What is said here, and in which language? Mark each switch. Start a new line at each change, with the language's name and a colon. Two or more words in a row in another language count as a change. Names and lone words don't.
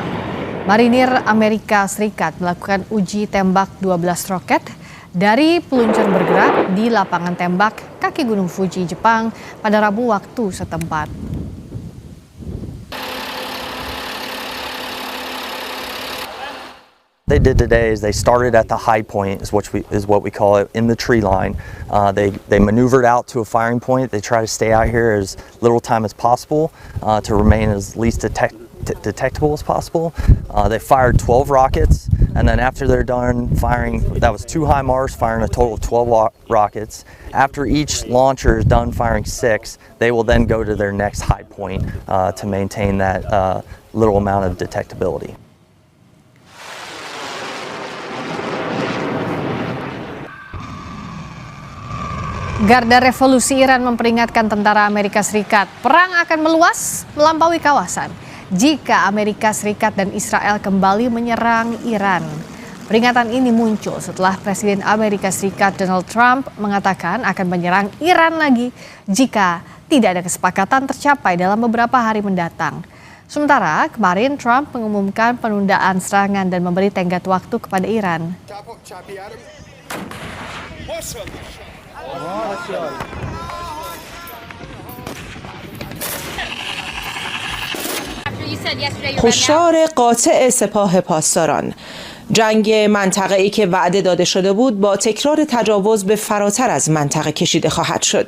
Indonesian: Marinir Amerika Serikat melakukan uji tembak 12 roket dari peluncur bergerak di lapangan tembak kaki Gunung Fuji, Jepang pada Rabu waktu setempat.
English: They did today is they started at the high point, is what we call it, in the tree line. They maneuvered out to a firing point. They try to stay out here as little time as possible to remain as least detectable as possible. They fired 12 rockets, and then after they're done firing, that was 2 HIMARS firing a total of 12 rockets. After each launcher is done firing 6, they will then go to their next high point to maintain that little amount of detectability.
Indonesian: Garda Revolusi Iran memperingatkan tentara Amerika Serikat, perang akan meluas melampaui kawasan jika Amerika Serikat dan Israel kembali menyerang Iran. Peringatan ini muncul setelah Presiden Amerika Serikat Donald Trump mengatakan akan menyerang Iran lagi jika tidak ada kesepakatan tercapai dalam beberapa hari mendatang. Sementara kemarin Trump mengumumkan penundaan serangan dan memberi tenggat waktu kepada Iran.
Persian: هشدار قاطع سپاه پاسداران. جنگ منطقه‌ای که وعده داده شده بود با تکرار تجاوز به فراتر از منطقه کشیده خواهد شد.